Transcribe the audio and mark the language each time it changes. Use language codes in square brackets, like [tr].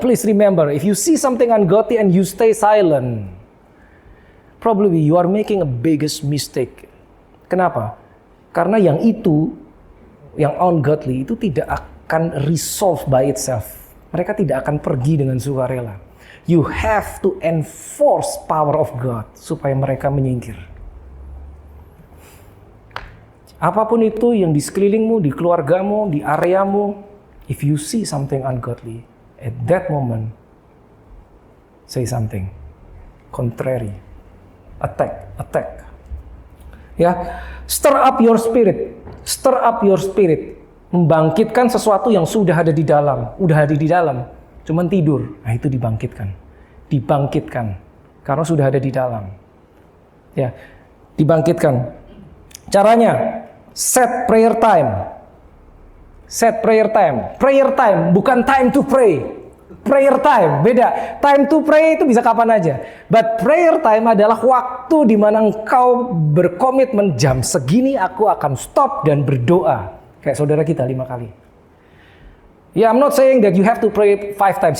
[en] Please remember, if you see something ungodly and you stay silent, probably you are making a biggest mistake. [id] Kenapa? Karena yang itu, yang ungodly itu tidak akan [en] resolve by itself. [id] Mereka tidak akan pergi dengan sukarela. [en] You have to enforce power of God [id] supaya mereka menyingkir. Apapun itu yang di sekelilingmu, di keluargamu, di areamu, [en] if you see something ungodly, at that moment, say something. Contrary. Attack. Ya, stir up your spirit. Stir up your spirit. [id] Membangkitkan sesuatu yang sudah ada di dalam. Udah ada di dalam. Cuman tidur. Nah, itu dibangkitkan. Dibangkitkan. Karena sudah ada di dalam. Ya, dibangkitkan. Caranya, [en] set prayer time. Set prayer time. Prayer time, [id] bukan [en] time to pray. Prayer time, [id] beda. [en] Time to pray [id] itu bisa kapan aja. [en] But prayer time [id] adalah waktu di mana engkau berkomitmen, jam segini aku akan stop dan berdoa. Kayak saudara kita 5 kali. [en] Ya, I'm not saying that you have to pray 5 times.